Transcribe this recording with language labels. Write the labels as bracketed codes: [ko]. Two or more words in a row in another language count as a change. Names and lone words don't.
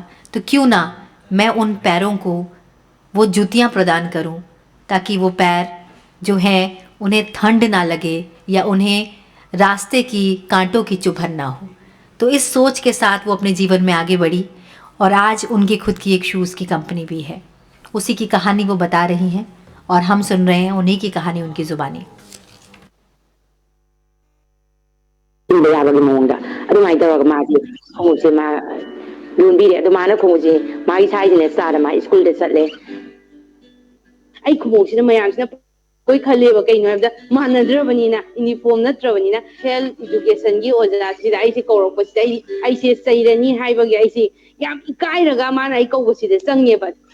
[hi] तो क्यों ना मैं उन पैरों को वो जूतियाँ प्रदान करूँ ताकि वो पैर जो हैं उन्हें ठंड ना लगे या उन्हें रास्ते की कांटों की चुभन ना हो। तो इस सोच के साथ वो अपने जीवन में आगे बढ़ी और आज उनकी खुद की एक शूज़ की कंपनी भी है। उसी की कहानी वो बता रही हैं और हम सुन रहे हैं उन्हीं की कहानी उनकी ज़ुबानी। [mni] ꯂꯣꯟꯕꯤꯔꯦ ꯑꯗꯣ ꯃꯥꯅ ꯈꯣꯡꯎꯞꯁꯦ ꯃꯥꯒꯤ ꯁꯥꯏꯖꯤꯅ ꯆꯥꯗ ꯃꯥ ꯁ꯭ꯀꯨꯜꯗ ꯆꯠꯂꯦ ꯑꯩ ꯈꯣꯡꯎꯞꯁꯤꯅ ꯃꯌꯥꯝꯁꯤꯅ ꯀꯣꯏ ꯈꯜꯂꯦꯕ ꯀꯩꯅꯣ ꯍꯥꯏꯕꯗ ꯃꯥꯟꯅꯗ꯭ꯔꯕꯅꯤꯅ ꯌꯨꯅꯤꯐꯣꯔꯝ ꯅꯠꯇ꯭ꯔꯕꯅꯤꯅ ꯍꯦꯜꯊꯏꯗꯨꯀꯦꯁꯟꯒꯤ ꯑꯣꯖꯥꯁꯤꯗ ꯑꯩꯁꯦ ꯀꯧꯔꯛꯄꯁꯤꯗ ꯑꯩꯁꯦ ꯆꯩꯔꯅꯤ ꯍꯥꯏꯕꯒꯤ ꯑꯩꯁꯦ ꯌꯥꯝ ꯏꯀꯥꯏꯔꯒ ꯃꯥꯅ ꯑꯩ ꯀꯧꯕꯁꯤꯗ ꯆꯪꯉꯦꯕ